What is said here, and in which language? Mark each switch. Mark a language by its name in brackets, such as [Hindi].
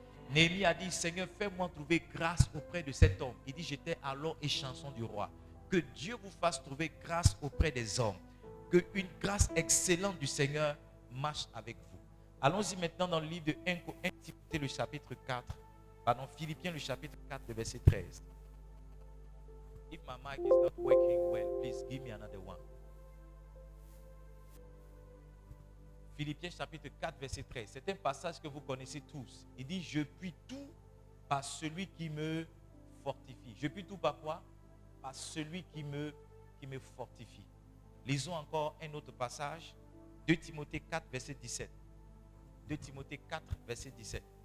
[French] Néhémie a dit, Seigneur, fais-moi trouver grâce auprès de cet homme. Il dit, j'étais alors échanson du roi. Que Dieu vous fasse trouver grâce auprès des hommes. Que une grâce excellente du Seigneur marche avec vous. Allons-y maintenant dans le livre de 1 Timothée, le chapitre 4. Pardon, Philippiens, le chapitre 4, le verset 13. [English] If my mic is not working well, please give me another one. [French] Philippiens chapitre 4, verset 13. C'est un passage que vous connaissez tous. Il dit, je puis tout par celui qui me fortifie. Je puis tout par quoi? Par celui qui me fortifie. Lisons encore un autre passage. 2 Timothée 4, verset 17. 2 Timothée 4, verset 17.